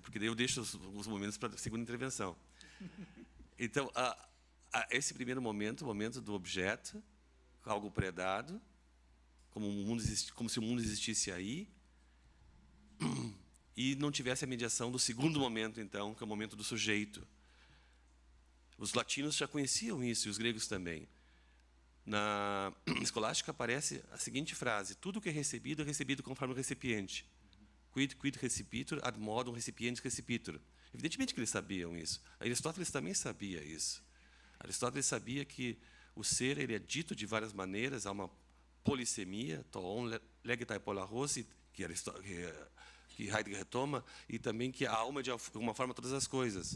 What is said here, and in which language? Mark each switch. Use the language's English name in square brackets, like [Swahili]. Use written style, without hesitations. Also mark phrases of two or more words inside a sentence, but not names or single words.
[Portuguese] Porque daí eu deixo os momentos para a segunda intervenção. Então, esse primeiro momento, o momento do objeto, algo predado, como se o mundo existisse aí, e não tivesse a mediação do segundo momento, então, que é o momento do sujeito. Os latinos já conheciam isso, e os gregos também. Na escolástica aparece a seguinte frase: tudo que é recebido conforme o recipiente. [Latin] Quid recipitur ad modum recipientes recipitur. [Portuguese] Evidentemente que eles sabiam isso. Aristóteles também sabia isso. Aristóteles sabia que o ser ele é dito de várias maneiras, há uma polissemia, [Greek] τὸ ὂν λέγεται πολλαχῶς, [Portuguese] que Heidegger retoma, e também que a alma é de alguma forma todas as coisas.